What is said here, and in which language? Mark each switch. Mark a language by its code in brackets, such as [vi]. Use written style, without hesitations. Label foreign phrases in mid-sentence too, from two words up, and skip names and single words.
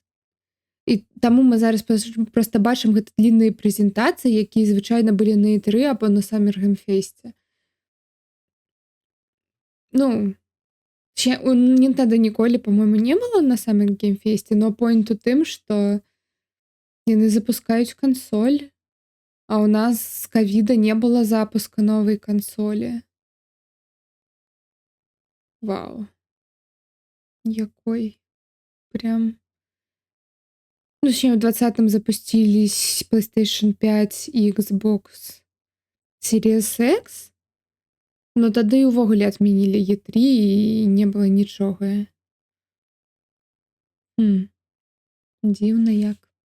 [be] І таму мы зараз проста бачым гэта длінныя прэзентацыі, якія звычайна былі на E3 або на Summer Game Fest. Ну, у Nintendo ніколі, па-мойму, не было на Summer Game Fest, но point у тым, што яны запускаюць кансоль. [ru] А у нас з ковида не было запуска новой консоли. [be] Вау. Якой прям... [ru] Ну, точнее, в 2020 запустились PlayStation 5 и Xbox Series X, но [be] тады увогуле [ru] отменили E3 и не было нічога. [be] Дзіўна як.